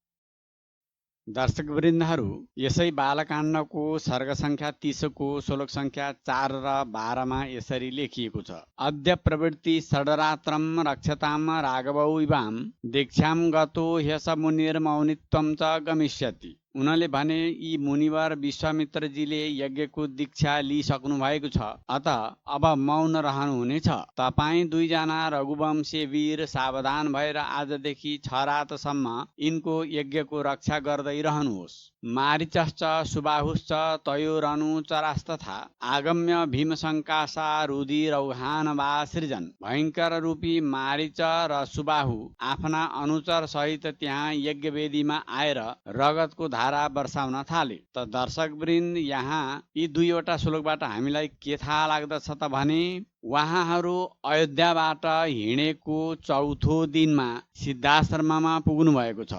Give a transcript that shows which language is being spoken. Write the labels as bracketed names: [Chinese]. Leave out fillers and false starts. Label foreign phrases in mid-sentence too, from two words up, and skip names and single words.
[Nepali] दर्शकवृन्दहरू, यसै बालकाण्डको सर्ग संख्या 30 को श्लोक संख्या 4 र 12 मा यसरी लेखिएको छ। [Sanskrit] अद्य प्रवृत्ति षडरात्रं रक्षताम राघवौ इवां दीक्षां गतो ह्यस मुनिर्मौनित्वं च गमिष्यति। [Nepali] उनले भने यी मुनिवर विश्वामित्रजीले यज्ञको दीक्षा लिइसक्नु भएको छ, अतः अब मौन रहनुहुनेछ। तपाईँ दुईजना रघुवंशी वीर सावधान भएर आजदेखि 6 रातसम्म यिनको यज्ञको रक्षा गर्दै रहनुहोस्। [Sanskrit] मारीचश्च सुबाहुश्च तयोरनुचरास्तथा आगम्य भीमशङ्कासा रुधिरौहान वा सृजन्। [Nepali] भयङ्कर रूपी मारीच र सुबाहु आफ्ना अनुचर सहित त्यहाँ यज्ञवेदीमा आएर रगतको धारा वर्षाउन थाल्यो। त दर्शकवृन्द, यहाँ यी दुईवटा श्लोकबाट हामीलाई के थाहा लाग्दछ त भने उहाँहरू अयोध्याबाट हिँडेको चौथो दिनमा सिद्धाश्रममा पुग्नु भएको छ।